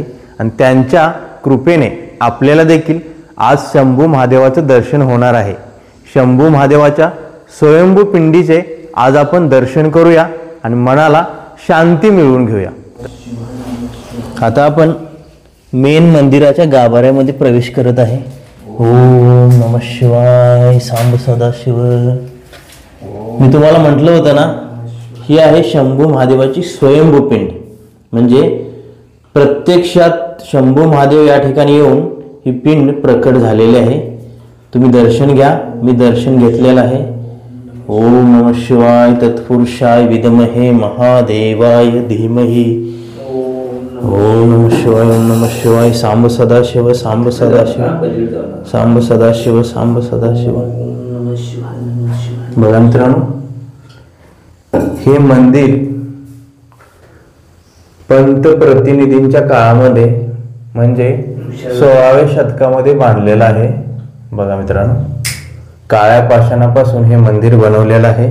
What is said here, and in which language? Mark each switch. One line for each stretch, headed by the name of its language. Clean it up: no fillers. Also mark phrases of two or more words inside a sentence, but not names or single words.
Marathi: आणि त्यांच्या कृपेने आपल्याला देखील आज शंभू महादेवाचं दर्शन होणार आहे. शंभू महादेवाच्या स्वयंभू पिंडीचे आज आपण दर्शन करूया आणि मनाला शांती मिळवून घेऊया. आता आपण मेन मंदिराच्या गाभाऱ्यामध्ये प्रवेश करत आहे.
Sanskrit: ओम नमः शिवाय. सांब सदा शिव.
Marathi: मी तुम्हाला म्हटलं होतं ना, ही आहे शंभू महादेवाची स्वयंभू पिंड. म्हणजे प्रत्यक्षात शंभू महादेव या ठिकाणी येऊन ही पिंड प्रकट झालेली आहे. तुम्ही दर्शन घ्या, मी दर्शन घेतलेलं आहे.
Sanskrit: ओम नमः शिवाय तत्पुरुषाय विद्महे महादेवाय धीमहि. ओम नमः शिवाय, ओम नमः शिवाय. सांब सदाशिव, सांब सदाशिव, सांब सदाशिव, सांब सदाशिव.
Marathi: बघा मित्रांनो, हे मंदिर पंतप्रतिनिधींच्या काळामध्ये म्हणजे 16व्या शतकामध्ये बांधलेलं आहे. बघा मित्रांनो, काळ्या पाषाणापासून हे मंदिर बनवलेलं आहे.